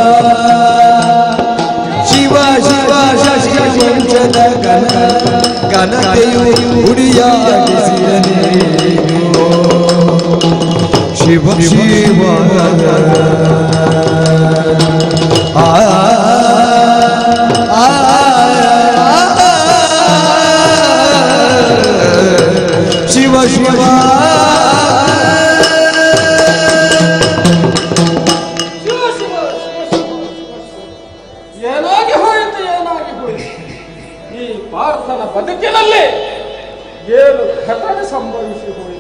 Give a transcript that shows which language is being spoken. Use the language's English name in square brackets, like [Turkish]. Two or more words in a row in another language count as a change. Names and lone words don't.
[Kannada] ಶಿವ ಶಿವ ಶಶಿ ವಂಶದ ಘನತೆಯು ಗುಡಿಯಾಗಿಸಿದನೇ ಶಿವ ಶಿವ ಶಿವ ಶಿವ ಏನಾಗಿ ಹೋಯಿತು ಏನಾಗಿ ಹೋಯಿತು ಈ ಪಾರ್ಥನ ಬದುಕಿನಲ್ಲಿ ಏನು ಘಟನೆ ಸಂಭವಿಸಿ ಹೋಯಿತು.